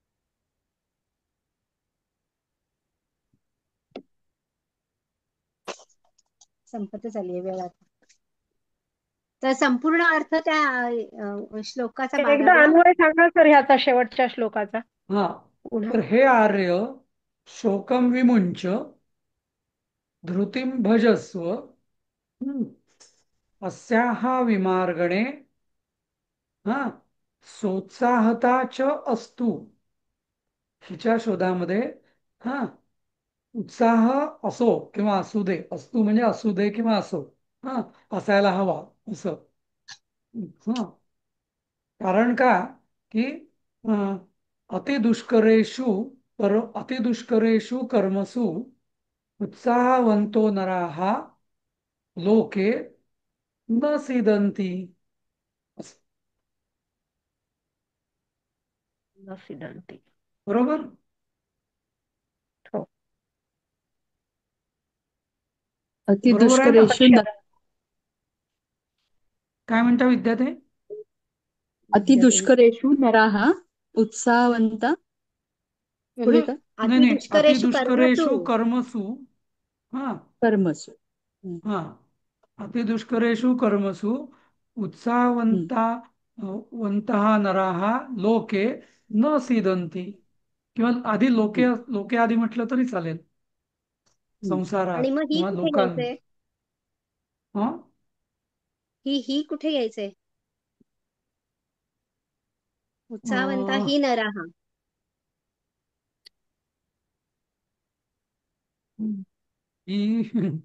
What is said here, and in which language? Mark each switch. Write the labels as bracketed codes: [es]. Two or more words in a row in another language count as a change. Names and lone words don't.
[mr] संपतच आली वेळ आता. तर संपूर्ण अर्थ त्या श्लोकाचा एकदा 12वा. अन्वय सांगा सर ह्याचा, शेवटच्या श्लोकाचा हा, पुन्हा. [sa] तर हे आर्य शोकम विमुंच धृतीम भजस्व, हम्म, अस्याः विमार्गणे, हा, सोत्साहता च अस्तु. [mr] हिच्या शोधामध्ये, हा, उत्साह असो किंवा असू दे, असतू म्हणजे असू दे किंवा असो, हा, असायला हवा असं. [sa] हा, [mr] कारण का की [sa] अतिदुष्करेषु अतिदुष्करेषु कर्मसु उत्साहवंतो नराः लोके न सीदंती. [mr] असं. सिद्धांती. बरोबर. हो. बरोबर आहे ना? अतिदुष्करेषु काय म्हणता विद्यार्थी? [sa] अतिदुष्करेषु नराः उत्साहवंत. [mr] पुढे का? नाही नाही, [sa] अतिदुष्करेषु कर्मसु. अतिदुष्करेषु कर्मसु, हा कर्मसु. हा, अतिदुष्करेषु कर्मसु हम्म, वंतः नराः लोके न सीदंती, [mr] किंवा आधी लोके, हम्म, लोके आधी म्हटलं तरी चालेल, हम्म. संसारात आणि मग ही किंवा कुठे लोकांमध्ये. घ्यायचंय? हा, ही कुठे घ्यायचंय? उत्साहवंता अं, ही नराहा. ही